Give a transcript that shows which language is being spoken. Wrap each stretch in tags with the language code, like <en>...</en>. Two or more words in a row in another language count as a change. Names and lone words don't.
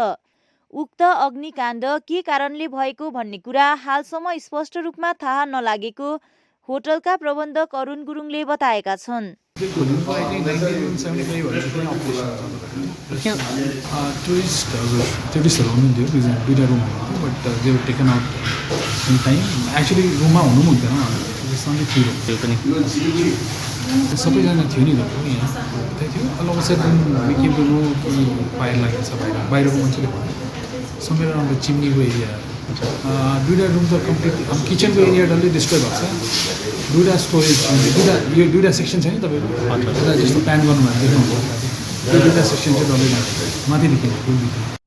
<ne>उक्त अग्निकाण्ड के कारणले भएको भन्ने कुरा हालसम्म स्पष्ट रूपमा थाहा नलागेको होटलका प्रबन्धक अरुण गुरुङले बताएका छन्। टुरिस्टहरू हुनुहुन्थ्यो, दुईवटा रुम हुनुहुन्थ्यो,</ne> <en>But they were taken out in time.</en> <ne>एक्चुअली रुममा हुनु पनि हुन्थेन, सबैजना थियो नि त यहाँ त्यही थियो</ne> <en>all of a sudden we came to know</en> <ne>कि फायर लागेको छ बाहिरको मान्छेले भन्यो</ne> <en>somewhere around the</en> <ne>चिम्नीको एरिया दुईवटा रुम त कम्प्लिट किचनको एरिया डल्लै डिस्ट्रोय भएको छ दुईवटा स्टोरेज दुईवटा सेक्सन छ नि तपाईँको एउटा जस्तो प्यान गर्नुभएको देख्नुहुन्छ त्यो दुईवटा सेक्सन चाहिँ डल्लै लाग्छ माथिदेखि रुमदेखि</ne>